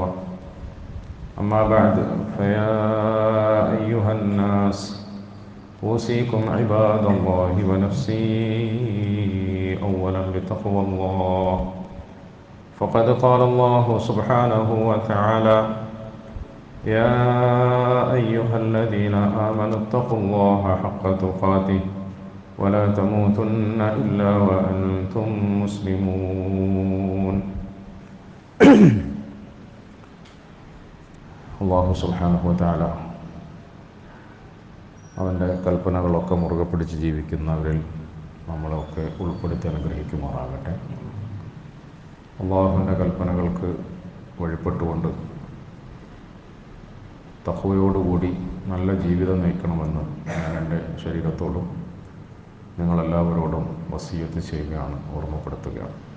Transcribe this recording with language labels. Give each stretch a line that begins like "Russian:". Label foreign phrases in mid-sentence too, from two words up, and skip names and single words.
Arabic: أما بعد، فيا أيها الناس أوصيكم عباد الله ونفسي أولا بتقوى الله، فقد قال الله سبحانه وتعالى: يا أيها الذين آمنوا اتقوا الله حق تقاته ولا تموتن إلا وأنتم مسلمون. الله سبحانه وتعالى
Malayalam: അവൻ്റെ കൽപ്പനകളൊക്കെ മുറുകെ പിടിച്ച് ജീവിക്കുന്നവരിൽ നമ്മളൊക്കെ ഉൾപ്പെടുത്തി അനുഗ്രഹിക്കുമാറാകട്ടെ. അള്ളാഹുവിൻ്റെ കൽപ്പനകൾക്ക് വഴിപ്പെട്ടുകൊണ്ട് തഖ്വയോടുകൂടി നല്ല ജീവിതം നയിക്കണമെന്ന് ഞാൻ എൻ്റെ ശരീരത്തോടും നിങ്ങളെല്ലാവരോടും വസിയ്യത്ത് ചെയ്യുകയാണ്, ഓർമ്മപ്പെടുത്തുകയാണ്.